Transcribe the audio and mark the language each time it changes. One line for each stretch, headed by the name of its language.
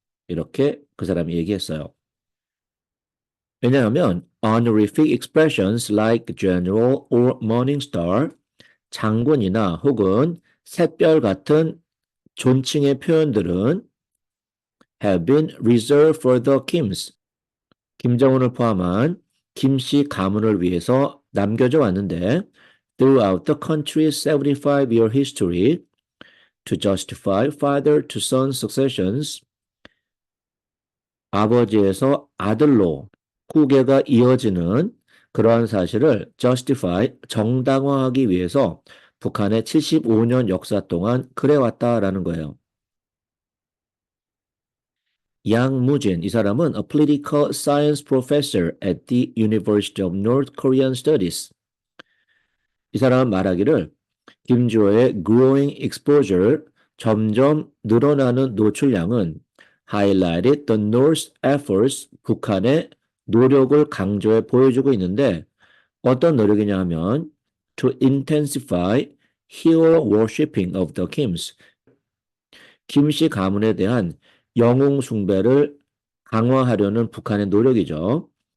Korean: 이렇게 그 사람이 얘기했어요. 왜냐하면
English: honorific expressions like general or morning star,
Korean: 장군이나 혹은 샛별 같은 존칭의 표현들은
English: have been reserved for the Kims,
Korean: 김정은을 포함한 김씨 가문을 위해서 남겨져 왔는데
English: throughout the country's 75-year history to justify father to son successions,
Korean: 아버지에서 아들로 후계가 이어지는 그러한 사실을 justify, 정당화하기 위해서 북한의 75년 역사 동안 그래왔다라는 거예요.
English: 양무진,
Korean: 이 사람은
English: a political science professor at the University of North Korean Studies.
Korean: 이 사람은 말하기를 김주호의
English: growing exposure,
Korean: 점점 늘어나는 노출량은
English: highlighted the North's efforts,
Korean: 북한의 노력을 강조해 보여주고 있는데 어떤 노력이냐 하면
English: to intensify hero worshipping of the Kims,
Korean: 김씨 가문에 대한 영웅 숭배를 강화하려는 북한의 노력이죠.